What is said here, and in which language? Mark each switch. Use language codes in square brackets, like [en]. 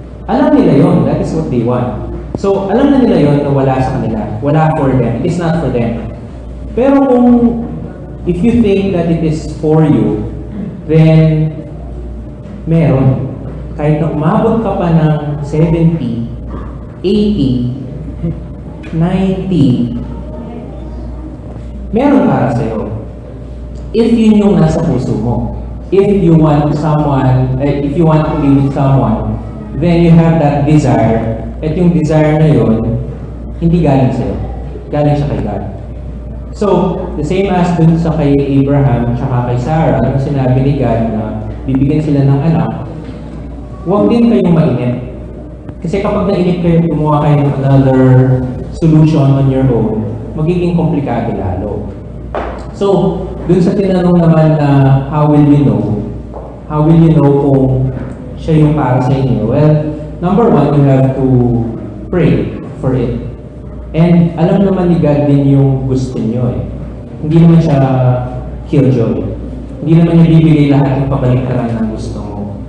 [tl] Alam nila yon, [en] that is what they want. [tl] So, alam na nila yon na wala sa kanila. [en] Wala for them. It is not for them. [tl] Pero kung [en] if you think that it is for you, then meron. [tl] Kahit na umabot ka pa ng 70, 80, 90, meron para sa'yo. If yun yung nasa puso mo. [en] If you want someone, if you want to be with someone, then you have that desire. [tl] At yung desire na yun, hindi galing sa'yo. Galing siya kay God. So, [en] the same as [tl] dun sa kay Abraham tsaka kay Sarah, nung sinabi ni God na bibigyan sila ng anak, huwag din kayong mainit. Kasi kapag nainip kayo, gumawa kayo ng [en] another solution on your own, [tl] magiging komplikado lalo. So, dun sa tinanong naman na [en] how will you know? How will you know [tl] kung siya yung para sa inyo? [en] Well, number one, you have to pray for it. [tl] And alam naman ni God din yung gusto niyo eh. Hindi naman siya killjoy. Hindi naman niya bibigay lahat yung pabaliktaran ng gusto mo.